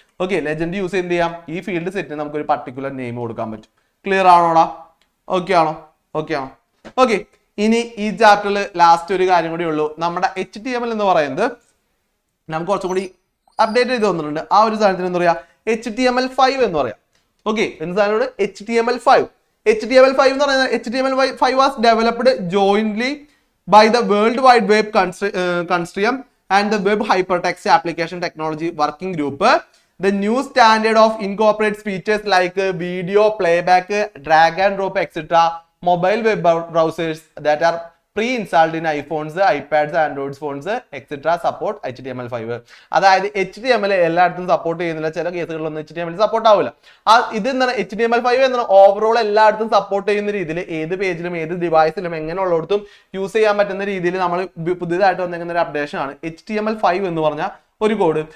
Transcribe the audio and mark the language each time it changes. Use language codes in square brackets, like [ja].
[ml] Okay, legend use എന്ത് ചെയ്യാം, ഈ ഫീൽഡ് സെറ്റിന് നമുക്ക് ഒരു പർട്ടിക്കുലർ നെയിം കൊടുക്കാൻ പറ്റും. ക്ലിയർ ആണോടാ? ഓക്കെ ആണോ? ഓക്കെ ആണോ? ഓക്കെ, ഇനി ഈ ചാപ്റ്ററിൽ ലാസ്റ്റ് ഒരു കാര്യം കൂടി ഉള്ളൂ. നമ്മുടെ HTML എന്ന് പറയുന്നത് നമുക്ക് കുറച്ചും കൂടി അപ്ഡേറ്റ് ചെയ്ത് വന്നിട്ടുണ്ട്. ആ ഒരു സാധനത്തിന് എന്താ പറയാ, HTML5 എന്ന് പറയാം. ഓക്കെ, എന്ത് സാധനമാണ് HTML5? HTML5 എന്ന് പറയുന്നത് [en] HTML5 was developed jointly by the World Wide Web Consortium and the Web Hypertext Application Technology Working Group. The new standard of incorporates features like video playback, drag and drop, etc. Mobile web browsers that are pre-installed in iPhones, iPads, Android phones, etc. support HTML5. [ml] അതായത് HTML എല്ലായിടത്തും support ചെയ്യുന്നില്ല. ചില കേസുകളിലൊന്നും HTML support ആവില്ല. ഇത് എന്താണ് HTML5 എന്താണ് overall എല്ലായിടത്തും support ചെയ്യുന്ന രീതിയിൽ ഏത് പേജിലും ഏത് ഡിവൈസിലും എങ്ങനെയുള്ളിടത്തും യൂസ് ചെയ്യാൻ പറ്റുന്ന രീതിയിൽ നമ്മൾ പുതിയതായിട്ട് വന്നിരിക്കുന്ന ഒരു അപ്ഡേഷൻ ആണ് HTML5 എന്ന് പറഞ്ഞാൽ ഒരു കോഡ്.